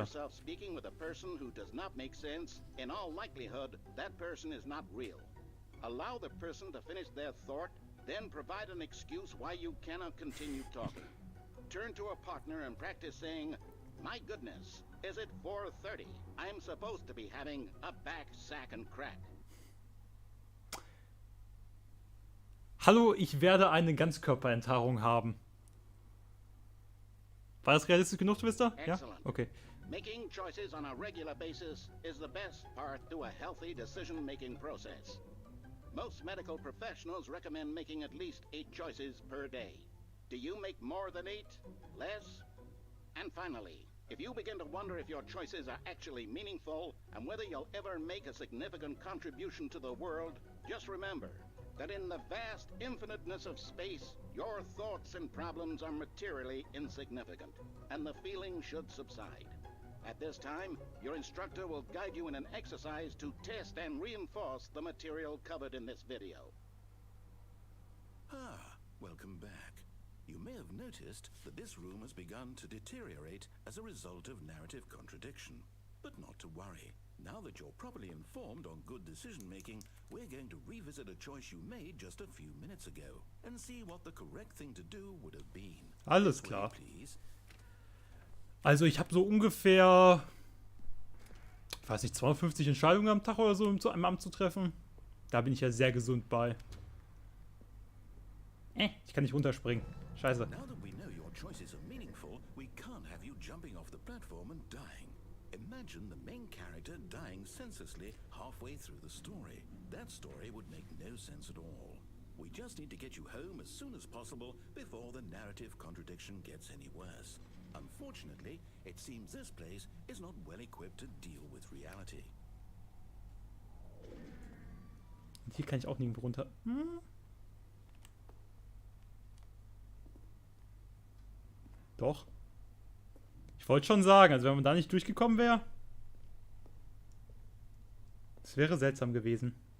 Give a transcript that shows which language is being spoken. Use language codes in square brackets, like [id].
[en] yourself speaking with a person who does not make sense, in all likelihood, that person is not real. Allow the person to finish their thought, Then provide an excuse why you cannot continue talking. Turn to a partner and practice saying, "My goodness, is it 4:30? I'm supposed to be having a back, sack and crack." [de] Hallo, ich werde eine Ganzkörperenthaarung haben. War das realistisch genug, Twister? Ja? [en] Excellent. Okay. Making choices on a regular basis is the best part to a healthy decision-making process. Most medical professionals recommend making at least 8 choices per day. Do you make more than 8? Less? And finally, if you begin to wonder if your choices are actually meaningful and whether you'll ever make a significant contribution to the world, just remember that in the vast infiniteness of space, your thoughts and problems are materially insignificant, and the feeling should subside. At this time, your instructor will guide you in an exercise to test and reinforce the material covered in this video. Ah, welcome back. You may have noticed that this room has begun to deteriorate as a result of narrative contradiction. But not to worry. Now that you're properly informed on good decision-making, we're going to revisit a choice you made just a few minutes ago and see what the correct thing to do would have been. [de] Alles klar. [en] Please. [de] Also ich habe so ungefähr, ich weiß nicht, 250 Entscheidungen am Tag oder so, um zu einem Amt zu treffen. Da bin ich ja sehr gesund bei. Ich kann nicht runterspringen. Scheiße. [en] Now that we know your choices are meaningful, we can't have you jumping off the platform and dying. Imagine the main character dying senselessly halfway through the story. That story would make no sense at all. We just need to get you home as soon as possible before the narrative contradiction gets any worse. Unfortunately, it seems this place is not well equipped to deal with reality. [de] Und hier kann ich auch nirgendwo runter. Doch. Ich wollte schon sagen, also wenn man da nicht durchgekommen wäre, das wäre seltsam gewesen.